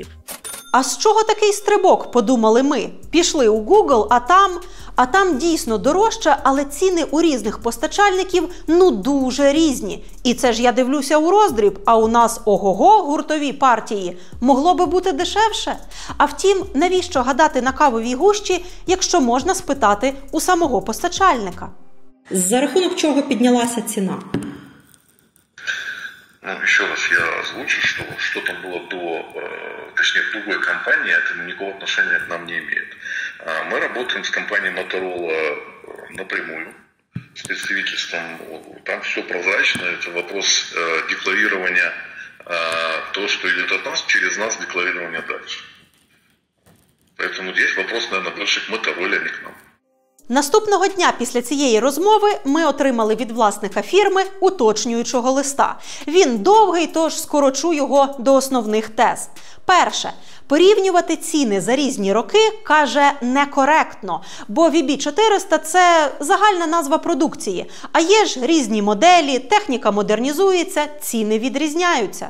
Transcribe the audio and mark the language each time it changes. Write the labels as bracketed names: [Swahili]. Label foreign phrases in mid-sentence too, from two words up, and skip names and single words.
[Ukrainian] А з чого такий стрибок, подумали ми? Пішли у Google, а там дійсно дорожче, але ціни у різних постачальників дуже різні. І це ж я дивлюся у роздріб, а у нас ого-го гуртові партії. Могло би бути дешевше? А втім, навіщо гадати на кавовій гущі, якщо можна спитати у самого постачальника? За рахунок чого піднялася ціна? [Russian] Еще раз я озвучу, что там было точнее, в другой компании, это никакого отношения к нам не имеет. Мы работаем с компанией Motorola напрямую, с представительством, там все прозрачно, это вопрос декларирования, то, что идет от нас, через нас декларирование дальше. Поэтому здесь вопрос, наверное, больше к Motorola, а не к нам. [Ukrainian] Наступного дня після цієї розмови ми отримали від власника фірми уточнюючого листа. Він довгий, тож скорочу його до основних тез. Перше. Порівнювати ціни за різні роки, каже, некоректно, бо VB400 – це загальна назва продукції, а є ж різні моделі, техніка модернізується, ціни відрізняються.